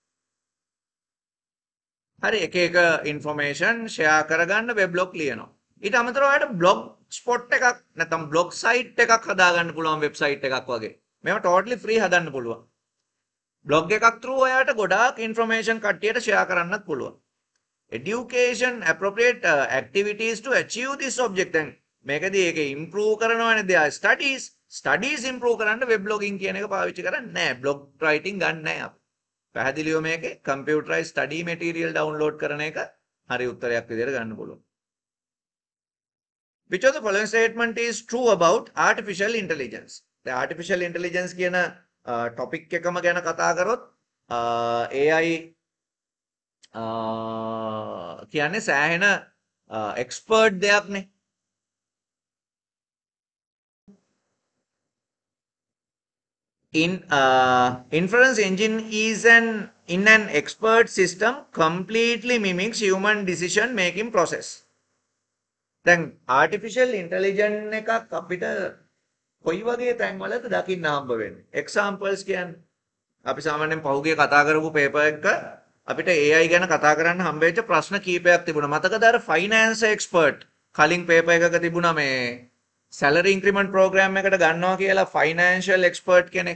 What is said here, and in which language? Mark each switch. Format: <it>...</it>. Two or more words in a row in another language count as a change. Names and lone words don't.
<si>හරි එක</si> <en>information share</en> <si>කරගන්න web blog ලියනවා. ඊට අමතරව ඔයාලට</si> <en>blog spot</en> <si>එකක් නැත්නම්</si> <en>blog site</en> <si>එකක් හදාගන්න පුළුවන් website එකක් වගේ. මේවා</si> <en>totally free</en> <si>හදන්න පුළුවන්. blog එකක් through ඔයාලට ගොඩාක් information කට්ටියට share කරන්නත් පුළුවන්.</si> <en>Education appropriate activities to achieve this object.</en> <si>දැන් මේකදී ඒක improve කරනවානේ</si> <en>their studies improve</en> <si>කරන්න</si> <en>web blogging</en> <si>කියන එක පාවිච්චි කරන්නේ නැහැ.</si> <en>blog writing</en> <si>ගන්න නැහැ අපි. පැහැදිලිව මේකේ</si> <en>computerized study material download</en> <si>කරන එක හරි උත්තරයක් විදිහට ගන්න පුළුවන්.</si> <en>Which of the following statement is true about artificial intelligence? The artificial intelligence</en> <si>කියන topic එකම ගැන කතා කරොත් AI කියන්නේ සෑහෙන expert දෙයක්නේ.</si> <en>Inference engine is in an expert system completely mimics human decision making process.</en> <si>දැන්</si> <en>artificial intelligence</en> <si>එකක් අපිට කොයි වගේ තැන්වලද දකින්න හම්බ වෙන්නේ? examples කියන්නේ අපි සාමාන්‍යයෙන් පහුගිය කතා කරපු paper එක අපිට AI ගැන කතා කරන්න හම්බ වෙච්ච ප්‍රශ්න කීපයක් තිබුණා. මතකද අර</si> <en>finance expert</en> <si>කලින් paper එකක තිබුණා මේ</si> <en>salary increment program</en> <si>එකට ගන්නවා කියලා</si> <en>financial expert</en> <si>කෙනෙක්.</si>